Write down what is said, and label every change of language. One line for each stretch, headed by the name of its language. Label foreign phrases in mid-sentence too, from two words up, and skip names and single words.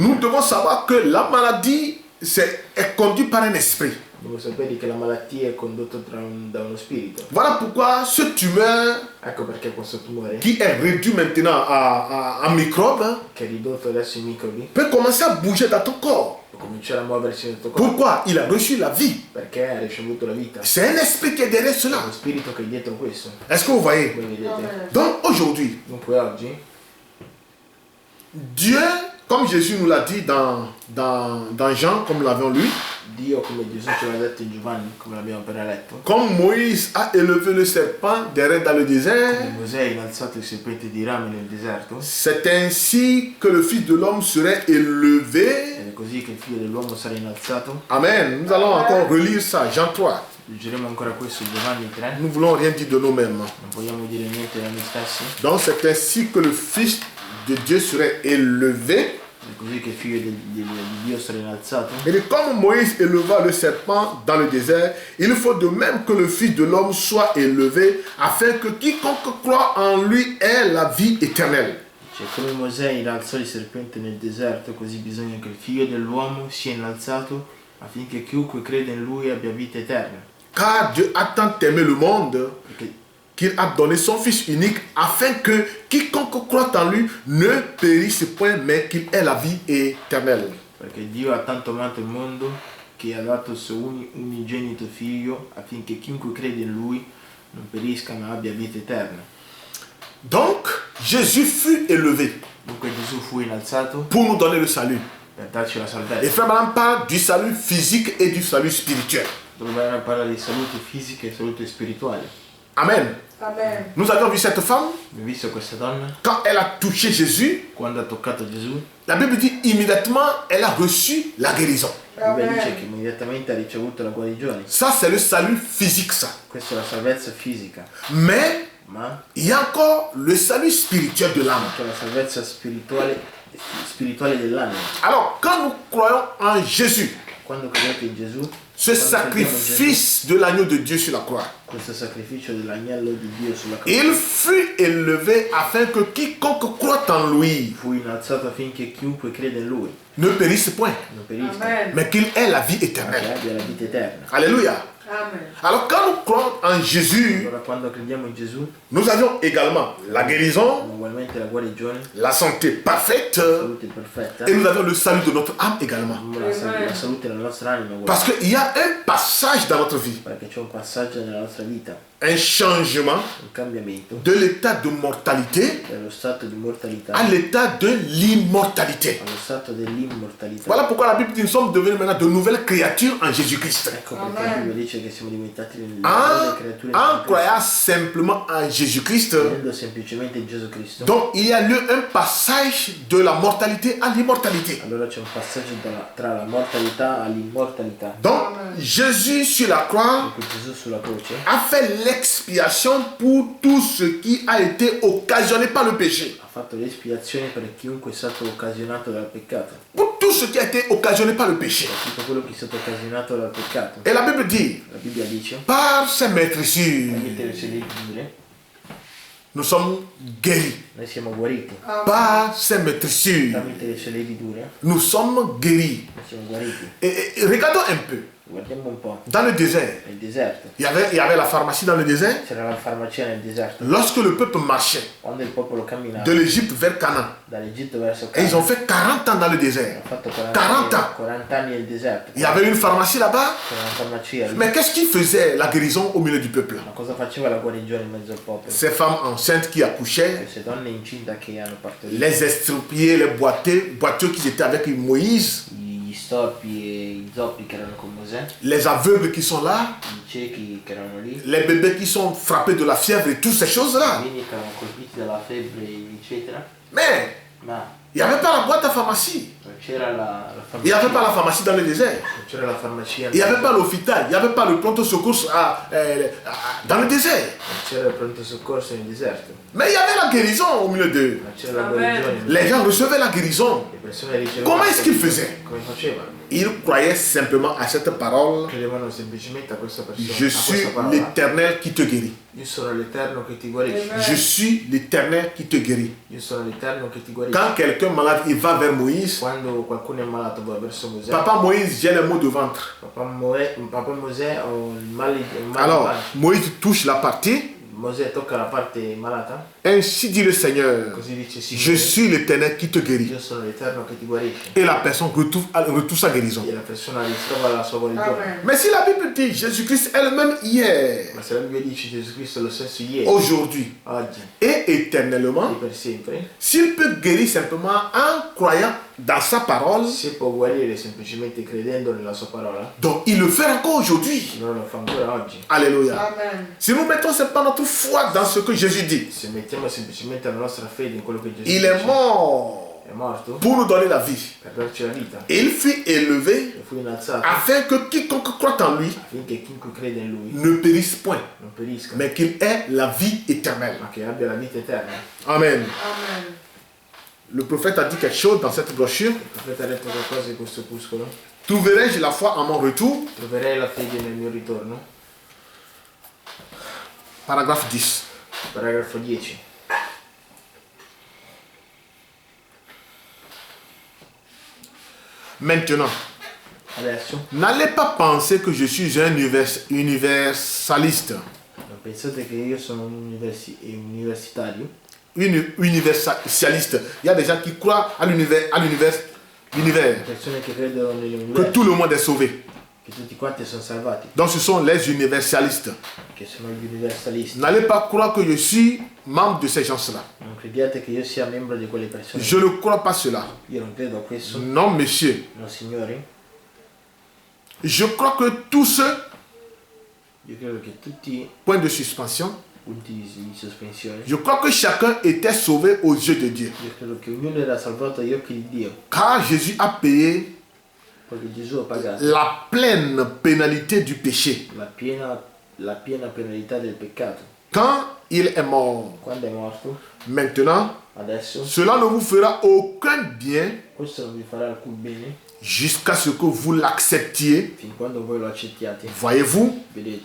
French: nous devons savoir que la maladie est conduite par un esprit.
Italian: devo sapere che la malattia è condotta da uno spirito.
French: Voilà pourquoi ce tumeur
Italian: Ecco perché questo tumore,
French: qui est réduit maintenant à microbe
Italian: che è ridotto adesso in microbi,
French: peut commencer à bouger dans ton corps.
Italian: può cominciare a muoversi nel tuo corpo
French: Pourquoi? Il a reçu la vie.
Italian: perché ha ricevuto la vita.
French: C'est un esprit qui est derrière
Italian: È
French: cela.
Italian: lo spirito che è dietro questo.
French: Est-ce que vous voyez?
Italian: Come vedete?
French: Amen. Donc aujourd'hui,
Italian: Dunque oggi
French: Dieu, comme Jésus nous l'a dit dans Jean, comme nous l'avons lu,
Italian: Dio, come Gesù ce l'ha detto in Giovanni, come l'abbiamo appena letto,
French: comme Moïse a élevé le serpent des reins dans le
Italian: come
French: désert,
Italian: Mosè ha innalzato il serpente di rame nel deserto,
French: c'est ainsi que le Fils de l'homme serait élevé.
Italian: ed è così che il figlio dell'uomo sarà innalzato.
French: Amen. Nous allons encore relire ça, Jean 3.
Italian: Leggeremo ancora questo in Giovanni 3,
French: Nous ne voulons rien dire de nous-mêmes.
Italian: non vogliamo dire niente da noi stessi.
French: Donc c'est ainsi que le Fils de Dieu serait élevé.
Italian: È così che il figlio di Dio sarà innalzato.
French: Et comme Moïse éleva le serpent dans le désert, il faut de même que le Fils de l'homme soit élevé, afin que quiconque croit en lui ait la vie éternelle.
Italian: Cioè, come Mosè innalzò il serpente nel deserto, così bisogna che il figlio dell'uomo sia innalzato affinché chiunque crede in lui abbia vita eterna.
French: Car Dieu a tant aimé le monde
Italian: Perché,
French: qu'il a donné son Fils unique, afin que quiconque croit en lui ne périsse point, mais qu'il ait la vie éternelle.
Italian: perché Dio ha tanto amato il mondo che ha dato il suo unigenito figlio affinché chiunque crede in lui non perisca ma abbia vita eterna.
French: Donc, Jésus fut élevé
Italian: Dunque Gesù fu innalzato
French: pour nous donner le salut.
Italian: per darci la
French: Et
Italian: salvezza.
French: Frère Branham parle du salut physique et du salut spirituel.
Italian: Dobbiamo parlare di salute fisica e salute spirituale.
French: Amen.
Italian: Amen.
French: Nous avions vu cette femme,
Italian: Abbiamo visto questa donna,
French: quand elle a touché Jésus,
Italian: quando ha toccato Gesù,
French: la Bible dit immédiatement, elle a reçu la guérison.
Italian: la Bibbia dice
French: Amen.
Italian: che immediatamente ha ricevuto la guarigione.
French: Ça, c'est le salut physique, ça.
Italian: Questa è la salvezza fisica,
French: Mais
Italian: ma
French: il y a encore le salut spirituel de l'âme.
Italian: anche la salvezza spirituale dell'anima.
French: Alors, quand nous croyons en Jésus,
Italian: Quando credete in Gesù,
French: ce
Italian: quando crediamo in
French: sacrifice de l'agneau de Dieu sur la croix,
Italian: Gesù, questo sacrificio dell'agnello di Dio sulla croce
French: il fut élevé afin que quiconque croit en lui
Italian: fu innalzato affinché chiunque crede in Lui
French: ne périsse point,
Italian: non perisca,
French: Amen. mais qu'il ait la vie
Italian: ma che
French: éternelle.
Italian: abbia la vita eterna.
French: Alléluia.
Italian: Amen.
French: Alors, quand nous croyons en Jésus,
Italian: Allora quando crediamo in Gesù,
French: nous avions également la guérison,
Italian: abbiamo ugualmente la guarigione,
French: la santé parfaite,
Italian: la salute perfetta,
French: et nous avons le salut de notre âme également.
Italian: abbiamo la salute della nostra anima uguale,
French: Parce qu'il y a un passage dans notre vie,
Italian: perché c'è un passaggio nella nostra vita,
French: un changement
Italian: un cambiamento
French: de l'état de mortalité
Italian: dallo stato di mortalità
French: à l'état de l'immortalité.
Italian: allo stato dell'immortalità.
French: Voilà pourquoi la Bible dit que nous sommes devenus maintenant de nouvelles créatures en Jésus-Christ.
Italian: Ecco perché la Bibbia dice che siamo diventati le
French: En,
Italian: nuove creature
French: en
Italian: in
French: croyant simplement en Jésus-Christ,
Italian: credendo semplicemente in Gesù Cristo.
French: donc il y a lieu un passage de la mortalité à l'immortalité.
Italian: Allora c'è un passaggio tra la mortalità all'immortalità.
French: Donc Jésus sur la croix
Italian: Ecco Gesù sulla croce
French: a fait l'expiation pour tout ce qui a été occasionné par le péché.
Italian: ha fatto l'espiazione per chiunque è stato occasionato dal peccato,
French: Pour tout ce qui a été occasionné par le péché.
Italian: tutto quello che è stato occasionato dal peccato.
French: Et la Bible dit,
Italian: La Bibbia dice,
French: par ses maîtrisures,
Italian: tramite le sue letture,
French: nous sommes guéris.
Italian: noi siamo guariti.
French: Par ses maîtrisures,
Italian: Tramite le sue letture,
French: nous sommes guéris.
Italian: noi siamo guariti.
French: Et regardons un peu.
Italian: Guardiamo un po'.
French: Dans le désert,
Italian: Nel deserto.
French: il y avait la pharmacie dans le désert.
Italian: C'era la farmacia nel deserto.
French: Lorsque le peuple marchait
Italian: Quando il popolo camminava
French: de l'Égypte vers Canaan,
Italian: dall'Egitto verso
French: et ils ont
Italian: Canaan,
French: fait 40 ans dans le désert.
Italian: ha fatto
French: 40 ans.
Italian: 40 anni nel deserto.
French: Il y avait une pharmacie là-bas.
Italian: C'era una farmacia lì.
French: Mais qu'est-ce qui faisait la guérison au milieu du peuple?
Italian: Ma cosa faceva la guarigione in mezzo al popolo?
French: Ces femmes enceintes qui accouchaient,
Italian: Queste donne incinte che hanno partorito,
French: les estropiés, les boiteux qui étaient avec Moïse,
Italian: gli storpi e i zoppi che erano con Mosè,
French: les aveugles qui sont là,
Italian: i ciechi che erano lì,
French: les bébés qui sont frappés de la fièvre et toutes ces
Italian: i
French: choses-là.
Italian: bambini che erano colpiti dalla febbre, eccetera.
French: Mais
Italian: Ma
French: il n'y avait pas la boîte à pharmacie.
Italian: non c'era la
French: Il n'y avait pas
Italian: farmacia.
French: la pharmacie dans le désert.
Italian: Non c'era la farmacia.
French: Il n'y avait pas l'hôpital. Il n'y avait pas le pronto secours dans le désert.
Italian: Non c'era il pronto soccorso nel deserto.
French: Mais il y avait la guérison au milieu d'eux.
Italian: Ma c'era la
French: Amen.
Italian: guarigione.
French: Les gens recevaient la guérison.
Italian: Le persone ricevevano.
French: Comment est-ce qu'ils faisaient?
Italian: Come facevano?
French: Ils croyaient simplement à cette parole.
Italian: Credevano semplicemente a questa persona.
French: Je
Italian: a
French: suis
Italian: questa parola.
French: l'Éternel qui te guérit.
Italian: Io sono l'Eterno che ti guarisce.
French: Amen. Je suis l'Éternel qui te guérit.
Italian: Io sono l'Eterno che ti guarisce.
French: Quand quelqu'un est malade, il va vers Moïse.
Italian: Quando qualcuno è malato va verso Mosè.
French: Papa Moïse, j'ai les maux de ventre.
Italian: Papa Mosè ho il male di
French: Alors,
Italian: pancia.
French: Moïse touche la partie.
Italian: Mosè tocca la parte malata.
French: Ainsi dit le Seigneur.
Italian: Così dice
French: Je
Italian: Signore.
French: suis l'Éternel qui te guérit.
Italian: Io sono l'Eterno che ti guarisce.
French: Et la personne retrouve sa guérison.
Italian: E la persona ritrova la sua guarigione.
French: Amen. Mais si la Bible dit Jésus-Christ elle-même hier,
Italian: Ma se la Bibbia dice Gesù Cristo è lo stesso ieri,
French: aujourd'hui
Italian: oggi
French: et
Italian: e
French: éternellement,
Italian: per sempre,
French: s'il peut guérir simplement en croyant dans sa parole,
Italian: se può guarire semplicemente credendo nella sua parola,
French: donc il le fait encore aujourd'hui.
Italian: non lo fa ancora oggi.
French: Alléluia.
Italian: Amen.
French: Si nous mettons simplement notre foi dans ce que Jésus dit,
Italian: Se mettiamo semplicemente la nostra fede in quello che Gesù
French: il
Italian: dice,
French: est mort
Italian: è morto
French: pour nous donner la vie.
Italian: per darci la vita,
French: Il fut élevé
Italian: e fu innalzato
French: afin que quiconque croit en lui
Italian: affinché chiunque crede in lui
French: ne périsse point,
Italian: non perisca,
French: mais qu'il ait la vie éternelle.
Italian: ma che abbia la vita eterna.
French: Amen.
Italian: Amen.
French: Le prophète a dit quelque chose dans cette brochure.
Italian: Il profeta ha detto qualcosa in questo opuscolo.
French: Trouverai-je la foi à mon retour?
Italian: Troverei la fede nel mio ritorno.
French: Paragraphe 10.
Italian: Paragrafo 10.
French: Maintenant,
Italian: Adesso
French: n'allez pas penser que je suis un universaliste.
Italian: non pensate che io sono un universitario.
French: Universaliste. Il y a des gens qui croient à l'univers, l'univers,
Italian: Persone che credono
French: que
Italian: nell'universo,
French: tout le monde est sauvé.
Italian: che tutti quanti sono salvati,
French: Donc ce sont les universalistes.
Italian: che sono gli universalisti.
French: N'allez pas croire que je suis membre de ces gens-là.
Italian: Non crediate che io sia membro di quelle persone.
French: Je ne crois pas cela.
Italian: Io non credo a questo.
French: Non, monsieur.
Italian: No, signori.
French: Je crois que tous ceux,
Italian: Io credo che tutti
French: point de suspension,
Italian: punti di sospensione.
French: je crois que chacun était sauvé aux yeux de Dieu.
Italian: Io credo che ognuno era salvato agli occhi di Dio.
French: Car Jésus a payé
Italian: Perché Gesù ha pagato
French: la pleine pénalité du péché.
Italian: la piena penalità del peccato.
French: Quand il est mort,
Italian: Quando è morto,
French: maintenant,
Italian: adesso,
French: cela ne vous fera aucun bien
Italian: questo non vi farà alcun bene
French: jusqu'à ce que vous l'acceptiez.
Italian: fin quando voi lo accettiate.
French: Voyez-vous,
Italian: Vedete?